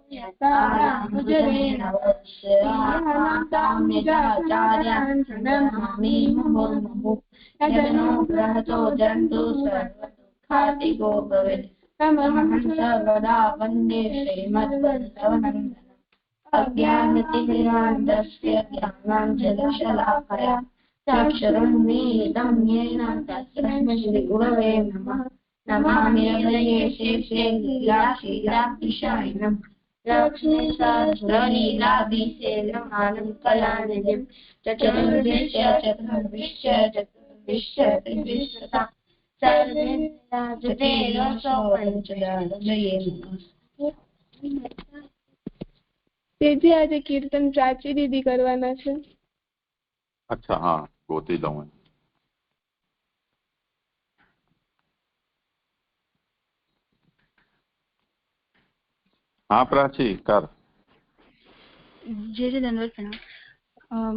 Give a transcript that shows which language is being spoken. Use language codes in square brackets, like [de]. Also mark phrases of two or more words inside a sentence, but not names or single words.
[sa] સર્વદા વંદે શ્રીમદ્ અજ્ઞાનતિમિરાન્ધસ્ય જ્ઞાનાંજનશલાકયા ચક્ષુરુન્મીલિतं येन तस्मै श्रीगुरवे नमः। नमामि हृदये शेषे लीलाक्षीराब्धिशायिनं लक्ष्मीसहस्रलीलाभिषेकमानं कलानिधिं चतुर्विश्य त्रिविश्यता सर्वे विराजते रसो पञ्चदशये नमः। [gu] તેથી આજે કીર્તન પ્રાચી દીદી કરવાના છે. [hi] अच्छा हाँ गोती लूँ। हाँ प्राची कर। जय जय धन्यवाद प्रणाम।